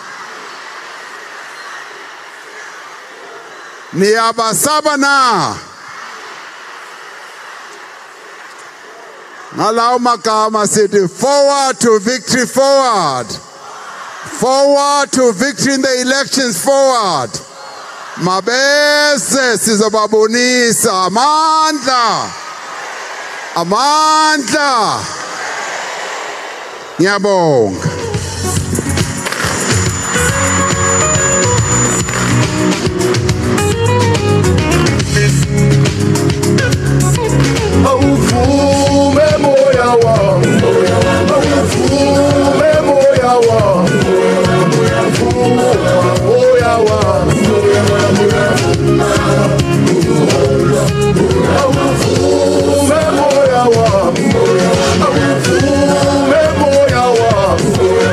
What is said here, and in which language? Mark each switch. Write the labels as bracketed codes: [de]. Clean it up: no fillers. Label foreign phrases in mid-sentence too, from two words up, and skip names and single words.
[zu] Niyabasabana. [en] Allow Makama City forward to victory, forward. Forward to victory in the elections, forward. [zu] Mabese sizobabonisa amandla. Amandla. Ngiyabonga. Awuvume moya wangu, awuvume moya wangu, awuvume moya wangu, awuvume moya wangu, awuvume moya wangu.